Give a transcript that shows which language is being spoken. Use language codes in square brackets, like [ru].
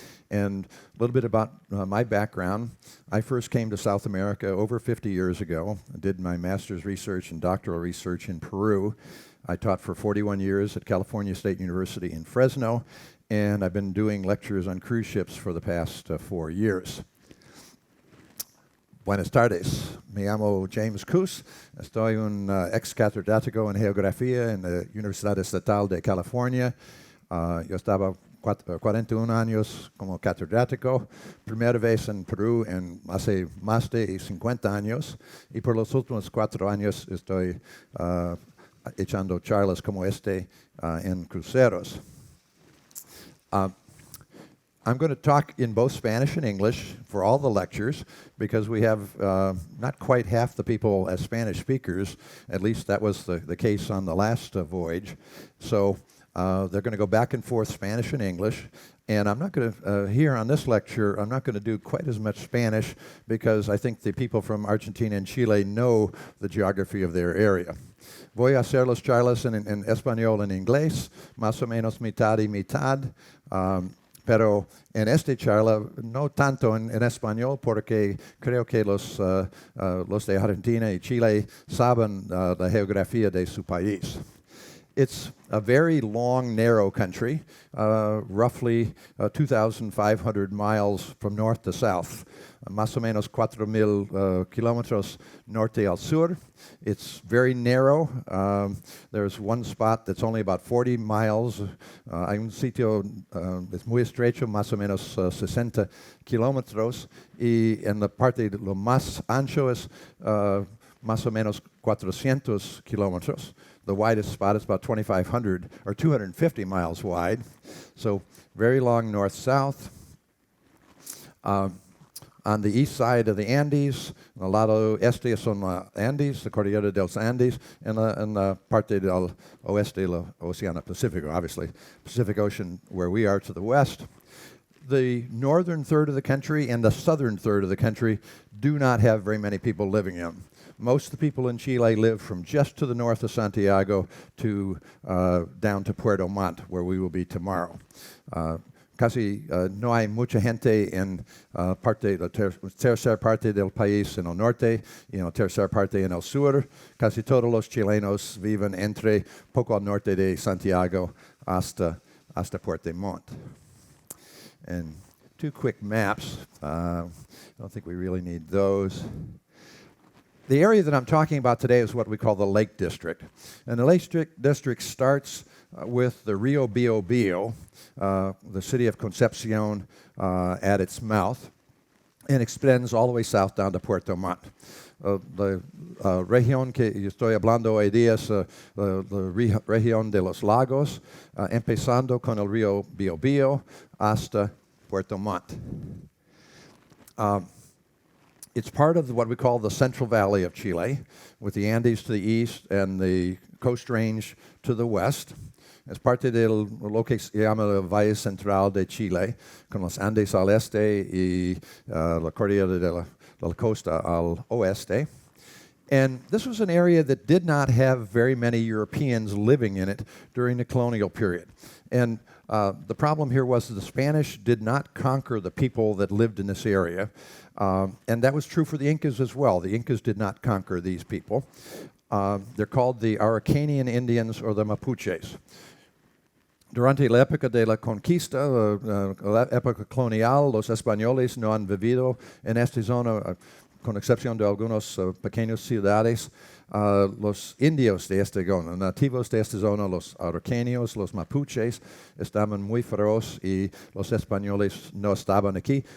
[en] And a little bit about my background. I first came to South America over 50 years ago. I did my master's research and doctoral research in Peru. I taught for 41 years at California State University in Fresno, and I've been doing lectures on cruise ships for the past 4 years. [es] Buenas tardes. Me llamo James Coos. Estoy un ex catedrático en geografía en la Universidad Estatal de California. Yo estaba 41 años como catedrático, primera vez en Perú en hace más de 50 años, y por los últimos 4 años estoy echando charlas como en cruceros. [en] I'm going to talk in both Spanish and English for all the lectures because we have not quite half the people as Spanish speakers. At least that was the case on the last voyage. So they're going to go back and forth Spanish and English. And I'm not going to, here on this lecture, I'm not going to do quite as much Spanish because I think the people from Argentina and Chile know the geography of their area. [es] Voy a hacer los charlas en español en inglés, más o menos mitad y mitad. Pero en esta charla no tanto en español porque creo que los de Argentina y Chile saben la geografía de su país. [en] It's a very long, narrow country, roughly 2,500 miles from north to south, [es] más o menos 4,000 kilómetros norte al sur. [en] It's very narrow. There's one spot that's only about 40 miles. [es] Hay un sitio es muy estrecho, más o menos 60 kilómetros. Y en la parte de lo más ancho es más o menos 400 kilómetros. [en] The widest spot is about 2,500 or 250 miles wide. So very long north-south. On the east side of the Andes, [es] el lado este son los Andes, the Cordillera de los Andes, and la parte del oeste del Océano Pacífico, obviously. [en] Pacific Ocean where we are to the west. The northern third of the country and the southern third of the country do not have very many people living in. Most of the people in Chile live from just to the north of Santiago to down to Puerto Montt, where we will be tomorrow. [es] Casi no hay mucha gente en la tercera parte del país en el norte y en la tercera parte en el sur. Casi todos los chilenos viven entre poco al norte de Santiago hasta Puerto Montt. [en] And 2 quick maps. I don't think we really need those. The area that I'm talking about today is what we call the Lake District. And the Lake District starts with the Rio Biobío, the city of Concepcion at its mouth, and extends all the way south down to Puerto Montt. [es] The región que yo estoy hablando hoy día es la región de los lagos, empezando con el Rio Biobío hasta Puerto Montt. [en] It's part of what we call the Central Valley of Chile, with the Andes to the east and the Coast Range to the west. [es] Es parte de lo que se llama el Valle Central de Chile, con los Andes al este y la Cordillera de la Costa al oeste. [en] And this was an area that did not have very many Europeans living in it during the colonial period. And the problem here was that the Spanish did not conquer the people that lived in this area. And that was true for the Incas as well. The Incas did not conquer these people. They're called the Araucanian Indians or the Mapuches. [es] Durante la época de la conquista, la época colonial, los españoles no han vivido en esta zona, con excepción de algunas pequeñas ciudades. Los indios de esta zona, nativos de esta zona, los araucanios, los mapuches, estaban muy feroces y los españoles no estaban aquí.